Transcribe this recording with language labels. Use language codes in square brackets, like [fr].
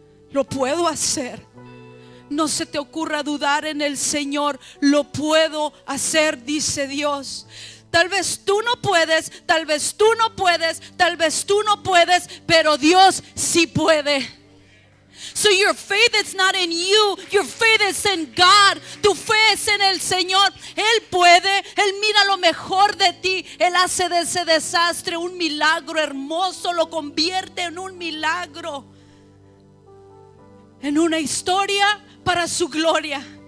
[es] Lo puedo hacer. No se te ocurra dudar en el Señor. Lo puedo hacer, dice Dios. Tal vez tú no puedes, tal vez tú no puedes, tal vez tú no puedes, pero Dios sí puede. [en] So your faith is not in you, your faith is in God. [es] Tu fe es en el Señor. Él puede, Él mira lo mejor de ti. Él hace de ese desastre un milagro hermoso, lo convierte en un milagro, en una historia para su gloria.